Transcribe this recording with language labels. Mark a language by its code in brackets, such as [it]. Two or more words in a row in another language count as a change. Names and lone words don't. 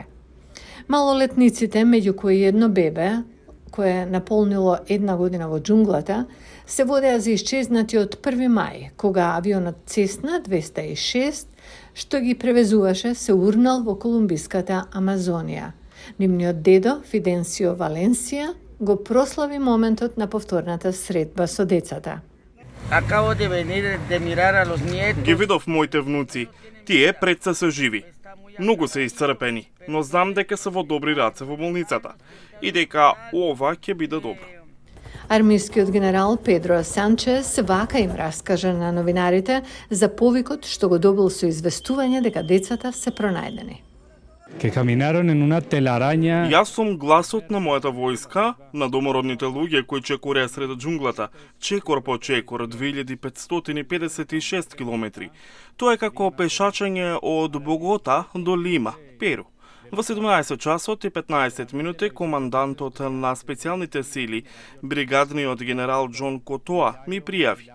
[mk] Малолетниците, меѓу кои едно бебе, кое наполнило 1 година во џунглата, се водеа за исчезнати од 1 мај, кога авионот Цесна 206, што ги превезуваше, се урнал во колумбиската Амазонија. Нивниот дедо, Фиденсио Валенсија, го прослави моментот на повторната средба со децата. [es] Acabo de venir de mirar a los nietos. [mk] Ги видов моите внуци. Тие предса се живи. Многу се исцрпени, но знам дека се во добри раце во болницата и дека ова ќе биде добро. Армискиот генерал Педро Санчес вака им раскажа на новинарите за повикот што го добил со известување дека децата се пронајдени. [es] Que caminaron en una telaraña. [mk] Јас сум гласот на мојата војска, на домородните луѓе кои чекореа сред џунглата, чекор по чекор, 2556 километри. Тоа е како пешачење од Богота до Лима, Перу. Во 17 часот и 15 минути командантот на специјалните сили, бригадниот генерал Џон Котоа, ми пријави.